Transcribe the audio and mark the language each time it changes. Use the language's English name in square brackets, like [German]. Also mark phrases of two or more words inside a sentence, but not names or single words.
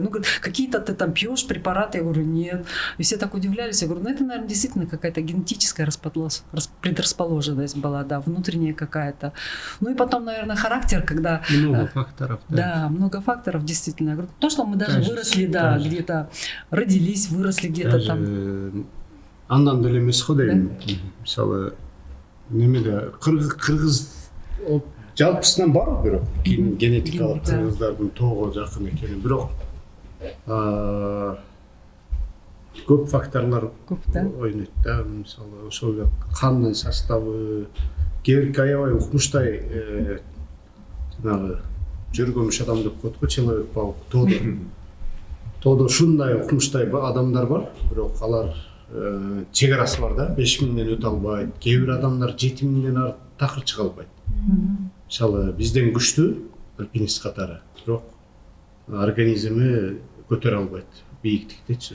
[Russian] Ну, какие-то ты там пьешь препараты, я говорю, нет. И все так удивлялись, я говорю, ну, это, наверное, действительно какая-то генетическая предрасположенность была, да, внутренняя какая-то. Ну, и потом, наверное, характер, когда... Много факторов. Да, много факторов, действительно. Я говорю, то, что мы даже выросли, да, даже. где-то родились, выросли где-то там. [Kyrgyz] Андан деле эмес го дейм. Мисалы, немеде кыргыз жалпысынан бар, бирок генетикалык кыргыздардын тоого жакын экени, бирок көп факторлор Көп, да. ойнойт да. Мисалы, ошол эле кандын составы, кээ бирки аябай укмуштай жанагы жүргөнмүш адам деп коет го, [Russian] человек паук [Kyrgyz] тоодо ушундай укмуштай адамдар бар, бирок алар чек арасы бар да, 5000ден өтө албайт. Кээ бир адамдар 7000ден такыр чыга албайт. Мисалы, бизден күчтүү альпинист катары, бирок организми көтөрө албайт бийиктиктечи.